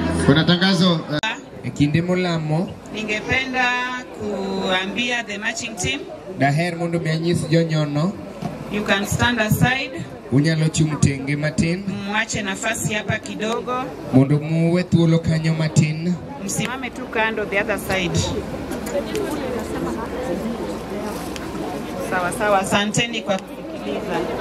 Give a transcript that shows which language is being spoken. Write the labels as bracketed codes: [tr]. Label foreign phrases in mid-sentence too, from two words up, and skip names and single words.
[sw] Kuna tangazo [luo] kinde molamo. [sw] Ningependa kuambia [en] the marching team, [luo] Daher mondo mianyis jonyono. [en] you can stand aside. [luo] Unyalo chung tenge matin. [sw] Mwache nafasi hapa kidogo. [luo] Mondo muwe thuolo kanyo matin. [sw] Msimame tu kando [en] the other side. [sw] Sawa sawa, asanteni kwa kusikiliza.